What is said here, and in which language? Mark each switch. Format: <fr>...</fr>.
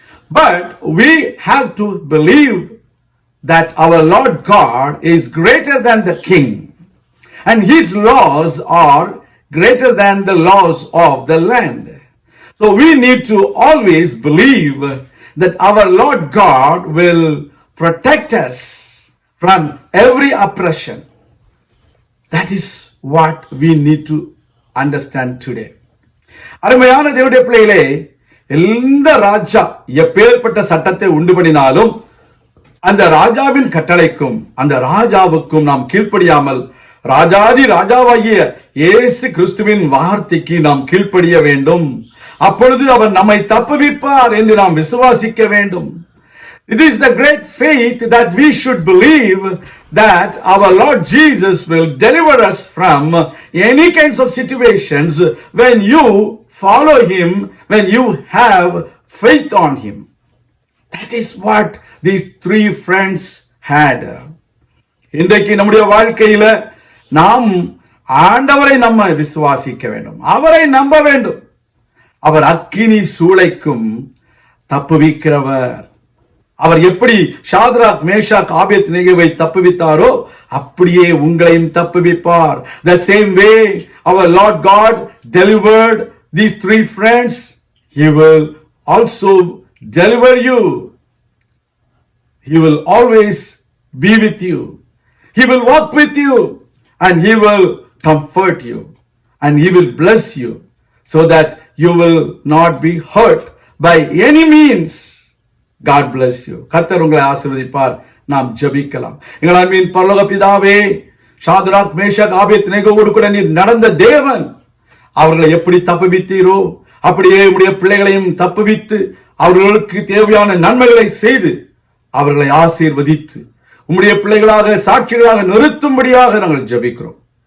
<en>But we have to believe that our Lord God is greater than the king, and his laws are greater than the laws of the land. So we need to always believe that our Lord God will protect us from every oppression. That is what we need to understand today.</en> <ta>அருமையான தேவனுடைய பிள்ளைகளே, எந்த ராஜா எப்பேற்பட்ட சட்டத்தை உண்டு பண்ணினாலும் அந்த ராஜாவின் கட்டளைக்கும் அந்த ராஜாவுக்கும் நாம் கீழ்ப்படியாமல் ராஜாதி ராஜாவாகிய இயேசு கிறிஸ்துவின் வார்த்தைக்கு நாம் கீழ்ப்படிய வேண்டும். அப்பொழுது அவர் நம்மை தப்புவிப்பார் என்று நாம் விசுவாசிக்க வேண்டும்.</ta> <en>It is the great faith that we should believe that our Lord Jesus will deliver us from any kinds of situations when you follow him, when you have faith on him. That is what these 3 friends had.</en> <ta>இன்றைக்கு நம்முடைய வாழ்க்கையில நாம் ஆண்டவரை நம்ம விசுவாசிக்க வேண்டும், அவரை நம்ப வேண்டும். அவர் அக்கினி சூளைக்கும் தப்புவிக்கிறவர். அவர் எப்படி ஷாத்ராக், மேஷாக், ஆபேத்நேகோவை தப்புவித்தாரோ அப்படியே உங்களையும் தப்புவிப்பார்.</ta> <en>The same way our Lord God delivered these 3 friends, he will also deliver you. He will always be with you. He will walk with you and he will comfort you and he will bless you so that you will not be hurt by any means. God bless you.</en> <ta>கர்த்தர் உங்களை ஆசீர்வதிப்பார். நாம் ஜெபிக்கலாம். எங்கள் அன்பின் பரலோக பிதாவே, Shadrach, Meshach, ஆபேத்நேகோவோடு கூட நீர் நடந்த தேவன், அவர்களை எப்படி தப்புவித்தீரோ அப்படியே உம்முடைய பிள்ளைகளையும் தப்புவித்து அவர்களுக்கு தேவையான நன்மைகளை செய்து அவர்களை ஆசீர்வதித்து உம்முடைய பிள்ளைகளாக சாட்சிகளாக நிறுத்தும்படியாக நாங்கள் ஜெபிக்கிறோம்.</ta>